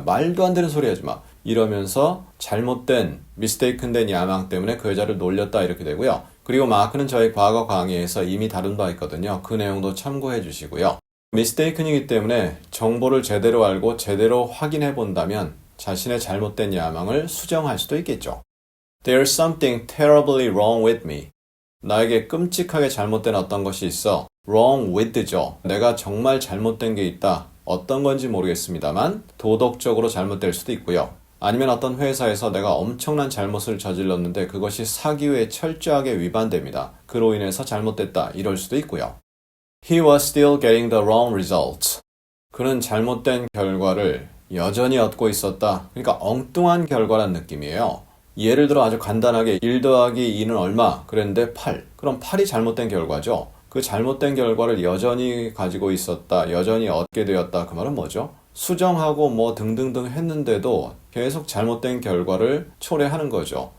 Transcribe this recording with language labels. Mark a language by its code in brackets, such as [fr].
[ko] 말도 안 되는 소리 하지 마. 이러면서 잘못된 미스테이큰된 야망 때문에 그 여자를 놀렸다 이렇게 되고요. 그리고 마크는 저희 과거 강의에서 이미 다룬 바 있거든요. 그 내용도 참고해 주시고요. 미스테이큰이기 때문에 정보를 제대로 알고 제대로 확인해 본다면 자신의 잘못된 야망을 수정할 수도 있겠죠. [en] There's something terribly wrong with me. [ko] 나에게 끔찍하게 잘못된 어떤 것이 있어. [en] wrong with죠. [ko] 내가 정말 잘못된 게 있다. 어떤 건지 모르겠습니다만 도덕적으로 잘못될 수도 있고요. 아니면 어떤 회사에서 내가 엄청난 잘못을 저질렀는데 그것이 사기회에 철저하게 위반됩니다. 그로 인해서 잘못됐다. 이럴 수도 있고요. [en] He was still getting the wrong results. [ko] 그는 잘못된 결과를 여전히 얻고 있었다. 그러니까 엉뚱한 결과란 느낌이에요. 예를 들어 아주 간단하게 1 더하기 2는 얼마? 그랬는데 8. 그럼 8이 잘못된 결과죠. 그 잘못된 결과를 여전히 가지고 있었다. 여전히 얻게 되었다. 그 말은 뭐죠? 수정하고 뭐 등등등 했는데도 계속 잘못된 결과를 초래하는 거죠.